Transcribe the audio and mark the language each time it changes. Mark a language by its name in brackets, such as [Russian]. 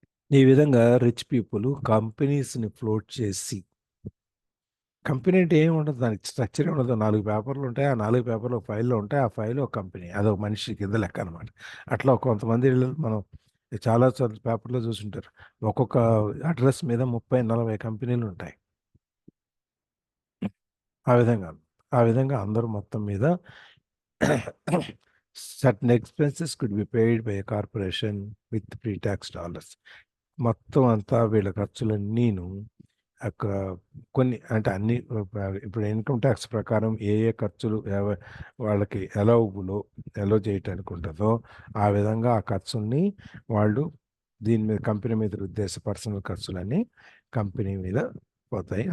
[Telugu] ఈ విధంగా rich people కంపెనీస్ని float చేసి, కంపెనీ అంటే ఏమి ఉండదు, దానికి స్ట్రక్చర్ ఉండదు, 4 పేపర్లు ఉంటాయి, ఆ 4 పేపర్లు ఒక ఫైల్లో ఉంటాయి, ఆ ఫైల్ ఒక కంపెనీ, అదొక మనిషి కింద లెక్క అనమాట. అట్లా కొంతమంది మనం చాలా పేపర్లో చూసుంటారు, ఒక్కొక్క అడ్రస్ మీద 30-40 కంపెనీలు ఉంటాయి. ఆ విధంగా అందరూ మొత్తం మీద [English] certain expenses could be paid by a corporation with pre-tax dollars. [Telugu] మొత్తం అంతా వీళ్ళ ఖర్చులన్నీను అక్కడ కొన్ని అంటే అన్ని ఇప్పుడు ఇన్కమ్ ట్యాక్స్ ప్రకారం ఏ ఖర్చులు వాళ్ళకి ఎలో చేయటానికి ఉంటుందో ఆ విధంగా ఆ ఖర్చుల్ని వాళ్ళు దీని మీద కంపెనీ మీద ఉద్దేశ పర్సనల్ ఖర్చులన్నీ కంపెనీ మీద పోతాయి.